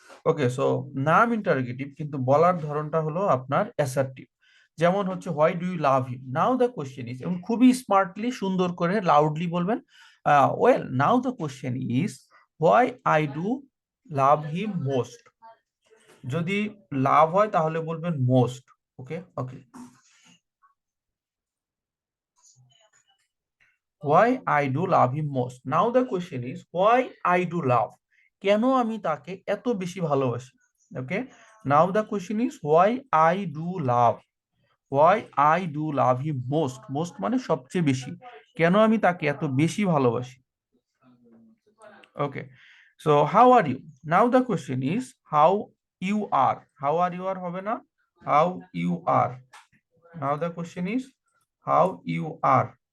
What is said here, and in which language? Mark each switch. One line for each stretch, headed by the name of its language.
Bangla: ওকে, so নাম interrogative, কিন্তু বলার ধরনটা হলো আপনার অ্যাসার্টিভ।
English: যেমন হচ্ছে why do you love him, now the question is,
Bangla: এবং খুবই স্মার্টলি সুন্দর করে লাউডলি বলবেন,
English: Well now the question is why I do love him most.
Bangla: যদি লাভ হয় তাহলে বলবেন most.
English: Okay okay, why I do love him most. Now the question is why I do love,
Bangla: কেন আমি তাকে এত বেশি ভালোবাসি।
English: okay, now the question is why I do love, why I do love him most, most
Bangla: মানে সবচেয়ে বেশি, কেন আমি তাকে এত বেশি ভালোবাসি।
English: okay, so how are you, now the question is how you are, how are you
Bangla: আর হবে না,
English: How you are, now the question is how you are.